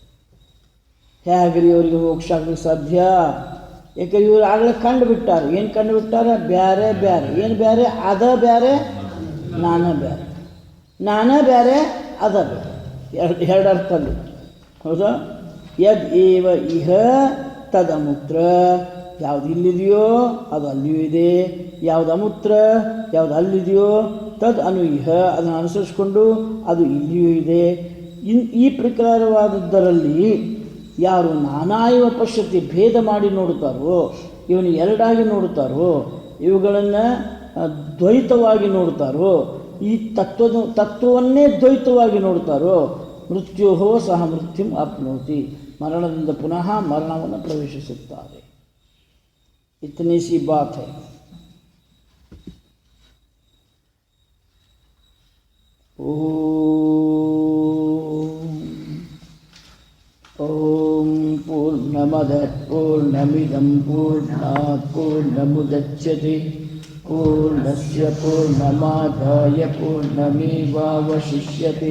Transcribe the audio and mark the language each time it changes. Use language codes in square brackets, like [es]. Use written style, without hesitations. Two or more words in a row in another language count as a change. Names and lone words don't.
[kn] ಹೇಗ್ರಿ ಅವರಿಗೆ ಮೋಕ್ಷ ಆಗ್ಲಿಕ್ಕೆ ಸಾಧ್ಯ? ಯಾಕೆ ಇವರು ಆಗಲೇ ಕಂಡು ಬಿಟ್ಟಾರೆ. ಏನು ಕಂಡು ಬಿಟ್ಟಾರೆ? ಬ್ಯಾರೆ ಬ್ಯಾರೆ. ಏನು ಬ್ಯಾರೆ? ಅದ ಬ್ಯಾರೆ, ನಾನ ಬ್ಯಾರೆ. ನಾನ ಬ್ಯಾರೆ, ಅದ ಬ್ಯಾರೆ. ಎರಡು ಅರ್ಥಲ್ಲಿ. ಹೌದಾ? [sa] ಯದ್ ಏವ ಇಹ ತದ್ ಅಮೂತ್ರ [kn] ಯಾವುದು ಇಲ್ಲಿದೆಯೋ ಅದು ಅಲ್ಲಿಯೂ ಇದೆ. ಯಾವುದು ಅಮೂತ್ರ ಯಾವುದು ಅಲ್ಲಿದೆಯೋ [sa] ತದ್ ಅನು ಇಹ [kn] ಅದನ್ನು ಅನುಸರಿಸಿಕೊಂಡು ಅದು ಇಲ್ಲಿಯೂ ಇದೆ. ಈ ಪ್ರಕಾರವಾದದ್ದರಲ್ಲಿ ಯಾರು [sa] ನಾನಾ ಇವ ಪಶ್ಯತಿ [kn] ಭೇದ ಮಾಡಿ ನೋಡುತ್ತಾರೋ, ಇವನು ಎರಡಾಗಿ ನೋಡುತ್ತಾರೋ, ಇವುಗಳನ್ನು ದ್ವೈತವಾಗಿ ನೋಡುತ್ತಾರೋ, ಈ ತತ್ವವನ್ನೇ ದ್ವೈತವಾಗಿ ನೋಡುತ್ತಾರೋ, [sa] ಮೃತ್ಯೋಹೋ ಸಹ ಮೃತ್ಯುಂ ಆಪ್ನೋತಿ [kn] ಮರಣದಿಂದ ಪುನಃ ಮರಣವನ್ನು ಪ್ರವೇಶಿಸುತ್ತಾರೆ. [hi] इतनी सी बात है. [sa] ओम पूर्णमद पूर्णमिदं पूर्णात् पूर्णमुदच्यते पूर्णस्य पूर्णमादाय पूर्णमेवावशिष्यते.